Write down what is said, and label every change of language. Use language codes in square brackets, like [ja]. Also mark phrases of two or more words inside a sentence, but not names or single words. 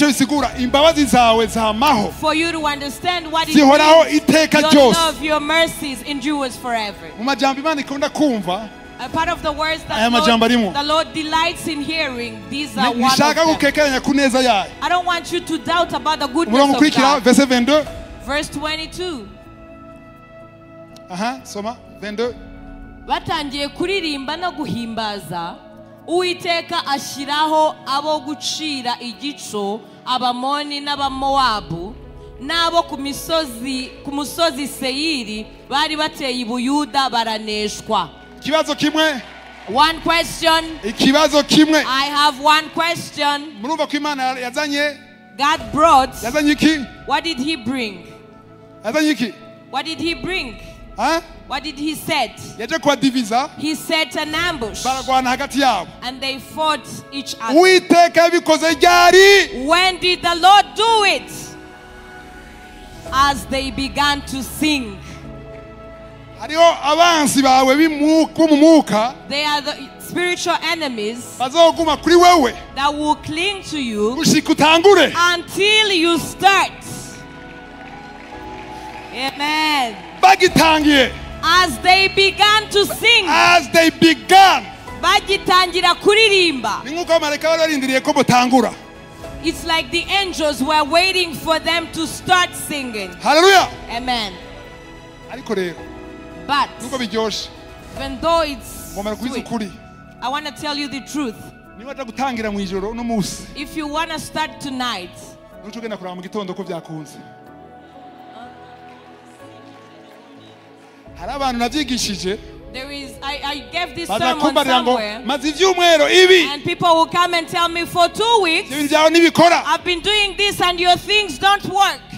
[en] For you to understand what it means. Your love, your mercies endures forever. A part of the words that the Lord delights in hearing, these are one of them. I don't want you to doubt about the goodness of God. Verse 22. [rn] Batangiye kuririmba no guhimbaza, Uwiteka ashiraho abo gucira igico Abamoni n'Abamowabu, nabo ku musozi Seiri bari bateye ibuyuda baraneshwa. Kibazo kimwe. [en] One question. [rn] Ikibazo kimwe. [en] I have one question. [rn] Murumva ko Imana yazanye. [en] God brought. [rn] Yazanye iki? [en] What did he bring? [rn] Yazanye iki? [en] What did he bring? Huh? What did he set? [rn] Yaje kwa diviza. [en] He set an ambush. [rn] Baragwana hagati yabo. [en] And they fought each other. [rn] Uwiteka bikoze ryari? [en] When did the Lord do it? As they began to sing. [rn] Hariho abansi bawe b'umwuka. [en] They are the spiritual enemies [rn] bazoguma kuri wewe [en] that will cling to you [rn] gushika utangure [en] until you start. Amen. [rn] Bagitangiye. [en] As they began to sing. As they began. [rn] Bagitangira kuririmba. Ni nkuko amareka bari barindiriye ko botangura. [en] It's like the angels were waiting for them to start singing. Hallelujah. Amen. [rn] Ariko rero. [en] But [rn] nuko biryoshe. [en] Even though it's sweet, I want to tell you the truth. If you want to start tonight, there is, I gave this sermon somewhere, and people will come and tell me for 2 weeks, I've been doing this and your things don't work.